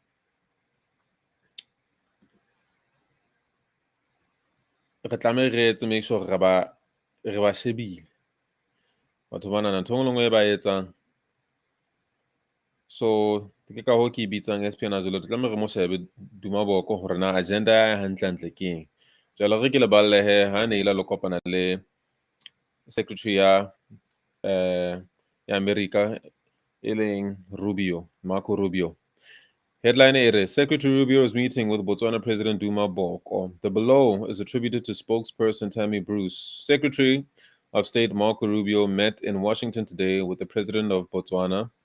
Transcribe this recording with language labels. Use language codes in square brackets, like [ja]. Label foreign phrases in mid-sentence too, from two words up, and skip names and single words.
[st] re tlameha re etse [en] make sure [st] re ba shebile batho bana na ntho ngwe e ba etsang so ke ka ho ke bitsang espionage lo tlameha re mo shebe Duma Boko hore na agenda ya hantle ke eng jwale re ke le balle he ha ne ile lo kopana le secretary ya America Eling Rubio, Marco Rubio. [en] Headline ere, Secretary Rubio is meeting with Botswana President Duma Boko. The below is attributed to spokesperson Tammy Bruce. Secretary of State Marco Rubio met in Washington today with the President of Botswana.